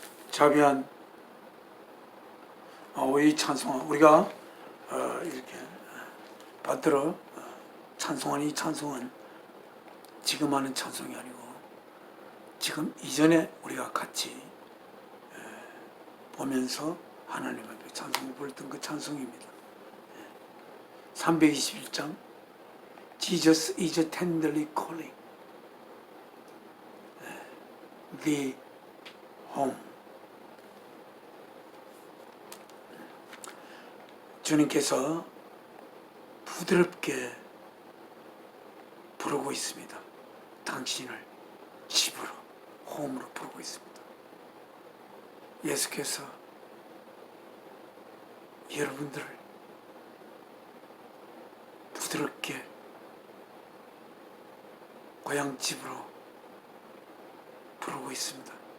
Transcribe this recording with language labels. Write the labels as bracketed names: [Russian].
[Korean] 자비한 이 찬송 우리가 이렇게 받들어 찬송한 이 찬송은 지금 하는 찬송이 아니고 지금 이전에 우리가 같이 보면서 하나님 앞에 찬송을 불렀던 그 찬송입니다. [English] 321장 Jesus is tenderly calling thee home. [Korean] 주님께서 부드럽게 부르고 있습니다. 당신을 집으로, 홈으로 부르고 있습니다. 예수께서 여러분들을 부드럽게 고향 집으로 부르고 있습니다.